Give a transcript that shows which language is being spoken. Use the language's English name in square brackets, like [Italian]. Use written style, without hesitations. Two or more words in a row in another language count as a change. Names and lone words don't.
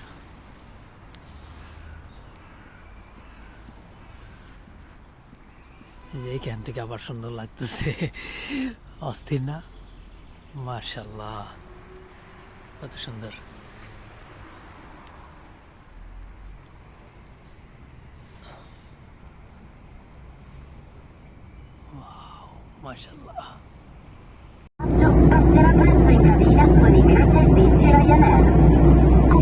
[Bangla] এইখান থেকে আবার সুন্দর লাগতেছে, অস্থির না? মাশাআল্লাহ, কত সুন্দর। মাশাআল্লাহ। [Italian] Passerà presto in cabina con i grandi amici Ryanair.